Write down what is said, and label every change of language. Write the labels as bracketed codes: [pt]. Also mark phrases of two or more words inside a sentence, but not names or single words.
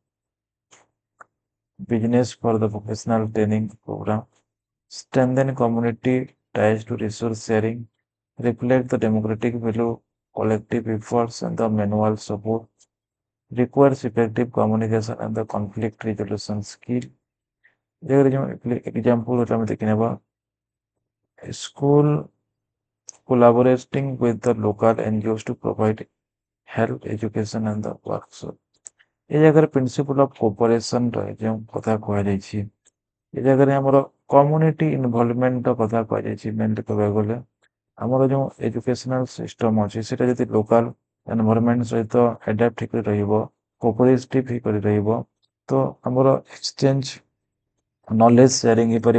[en] business for the vocational training program, strengthen community ties to resource sharing, reflect the democratic value, collective efforts and the manual support, requires effective communication and the conflict resolution skill. Example school collaborating with the local NGOs to provide health, education and the workshop. [or] ଏ ଜାଗାରେ [en] principle of cooperation [or] ଯେଉଁ କଥା କୁହାଯାଇଛି, ଏ ଜାଗାରେ ଆମର [en] community involvement [or] କଥା କୁହାଯାଇଛି। ମେନଲି କହିବାକୁ ଗଲେ ଆମର ଯେଉଁ [en] educational system [or] ଅଛି ସେଇଟା ଯଦି [en] local environment [or] ସହିତ ଆଡାପ୍ଟ ହେଇକରି ରହିବ, କୋପରେଟିଭ୍ ହେଇକରି ରହିବ, ତ ଆମର [en] exchange knowledge sharing [or] ହେଇପାରିବ।